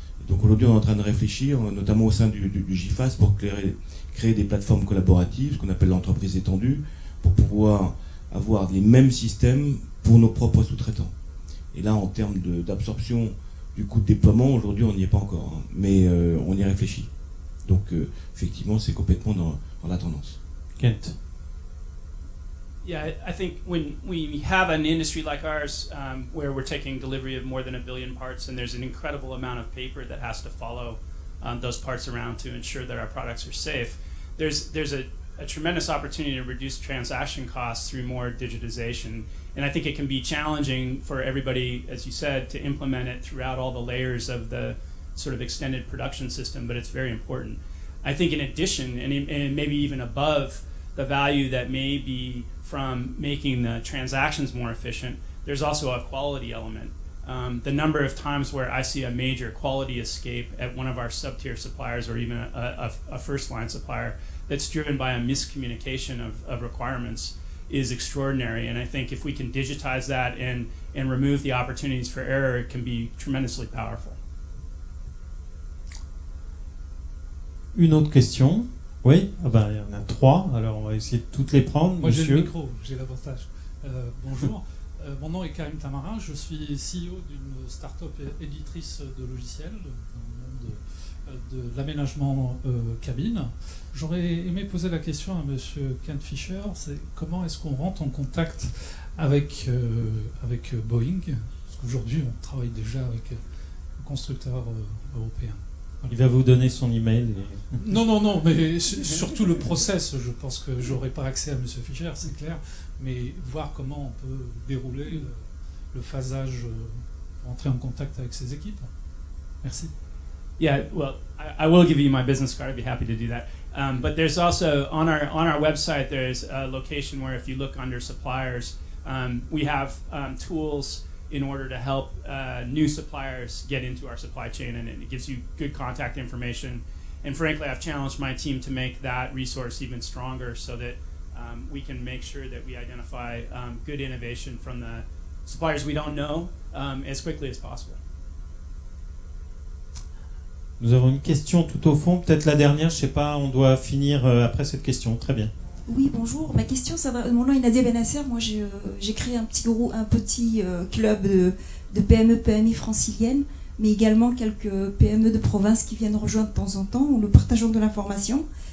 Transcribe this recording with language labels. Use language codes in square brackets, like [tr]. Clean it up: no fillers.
[fr] Donc aujourd'hui, on est en train de réfléchir, notamment au sein du GIFAS, pour créer des plateformes collaboratives, ce qu'on appelle l'entreprise étendue, pour pouvoir avoir les mêmes systèmes pour nos propres sous-traitants. Et là, en termes d'absorption du coût de déploiement, aujourd'hui, on n'y est pas encore, hein, mais on y réfléchit. Donc, effectivement, c'est complètement dans la tendance. Kent. [en] Yeah, I think when we have an industry like ours, where we're taking delivery of more than 1 billion parts, and there's an incredible amount of paper that has to follow those parts around to ensure that our products are safe, there's a tremendous opportunity to reduce transaction costs through more digitization. And I think it can be challenging for everybody, as you said, to implement it throughout all the layers of the sort of extended production system, but it's very important. I think in addition, and maybe even above the value that may be from making the transactions more efficient, there's also a quality element. The number of times where I see a major quality escape at one of our sub-tier suppliers, or even a first-line supplier, that's driven by a miscommunication of requirements is extraordinary. And I think if we can digitize that and remove the opportunities for error, it can be tremendously powerful. [fr] Une autre question? Oui, il y en a 3, alors on va essayer de toutes les prendre. Moi monsieur. J'ai le micro, j'ai l'avantage. Bonjour, mon nom est Karim Tamarin, je suis CEO d'une start-up éditrice de logiciels dans le monde de l'aménagement cabine. J'aurais aimé poser la question à monsieur Kent Fisher, c'est comment est-ce qu'on rentre en contact avec Boeing, parce qu'aujourd'hui on travaille déjà avec un constructeur européen. Il va vous donner son email. Non, mais surtout le process. Je pense que j'aurai pas accès à M. Fischer, c'est clair, mais voir comment on peut dérouler le phasage, entrer en contact avec ses équipes. Merci. [en] Yeah, well, I will give you my business card. I'd be happy to do that. But there's also on our website there's a location where if you look under suppliers, we have tools in order to help new suppliers get into our supply chain, and it gives you good contact information. And frankly, I've challenged my team to make that resource even stronger so that we can make sure that we identify good innovation from the suppliers we don't know as quickly as possible. [fr] Nous avons une question tout au fond, peut-être la dernière, je ne sais pas, on doit finir après cette question. Très bien. Oui, bonjour. Ma question, mon nom est Nadia Benasser. Moi, j'ai créé un petit club de PME, PMI franciliennes, mais également quelques PME de province qui viennent rejoindre de temps en temps, où nous partageons de l'information.